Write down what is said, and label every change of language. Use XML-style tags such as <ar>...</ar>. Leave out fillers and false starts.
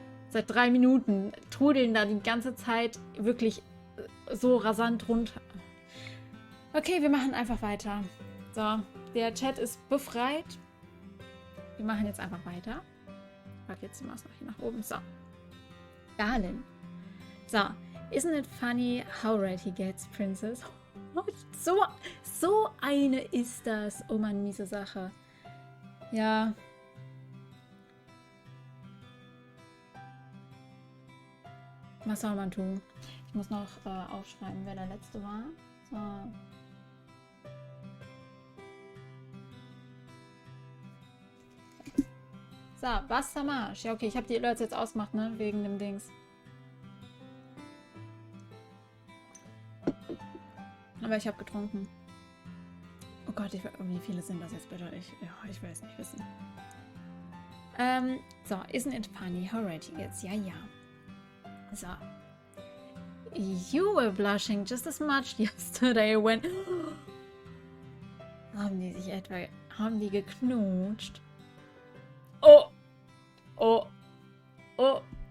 <de>Seit 3 Minuten trudeln da die ganze Zeit wirklich so rasant runter. Okay, wir machen einfach weiter. So, der Chat ist befreit. Wir machen jetzt einfach weiter. Ich packe jetzt die Maus noch hier nach oben. So. Darlin. So.</de> <en>Isn't it funny how red he gets, Princess?</en> <de>So eine ist das. Oh Mann, miese Sache. Ja. Was soll man tun? Ich muss noch aufschreiben, wer der Letzte war. So. So, Wassermarsch. Ja, okay, ich habe die Alerts jetzt ausgemacht, ne? Wegen dem Dings. Aber ich habe getrunken. Oh Gott, wie viele sind das jetzt bitte? Ich will es nicht wissen.</de> <en>So, isn't it funny how red he gets?</en> <de>Ja, ja.</de> <en>So. You were blushing just as much yesterday when...</en> <de>Haben die geknutscht? Oh! Oh! Oh!</de>